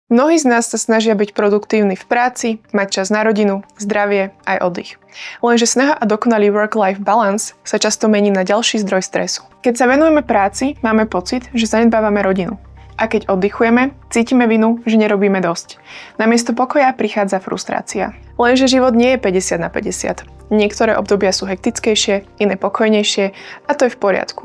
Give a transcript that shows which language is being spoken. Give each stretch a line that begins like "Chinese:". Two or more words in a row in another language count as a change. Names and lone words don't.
Slovak: Mnohí z nás sa snažia byť produktívni v práci, mať čas na rodinu, zdravie aj oddych. Lenže snaha a dokonalý
English: work-life balance
Slovak: sa často mení na ďalší zdroj stresu. Keď sa venujeme práci, máme pocit, že zanedbávame rodinu. A keď oddychujeme, cítime vinu, že nerobíme dosť. Namiesto pokoja prichádza frustrácia. Lenže život nie je 50 na 50. Niektoré obdobia sú hektickejšie, iné pokojnejšie a to je v poriadku.